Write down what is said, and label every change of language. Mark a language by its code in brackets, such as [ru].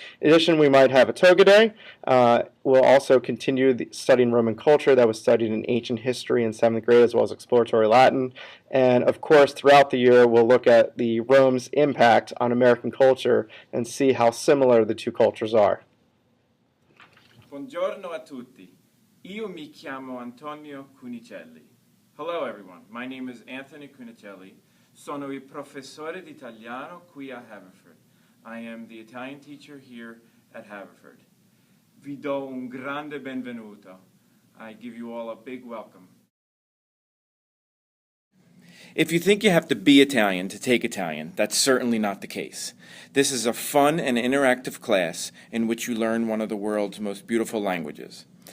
[en] In addition, we might have a toga day. We'll also continue studying Roman culture that was studied in ancient history in 7th grade, as well as exploratory Latin. And of course, throughout the year, we'll look at the Rome's impact on American culture and see how similar the two cultures are. [it] Buongiorno a tutti. Io mi chiamo Antonio Cunicelli. [en] Hello everyone, my name is Anthony Cunicelli. [it] Sono il professore di italiano qui a Haverford. [en] I am the Italian teacher here at Haverford. [it] Vi do un grande benvenuto. [en] I give you all a big welcome. If you think you have to be Italian to take Italian, that's certainly not the case. This is a fun and interactive class in which you learn one of the world's most beautiful languages.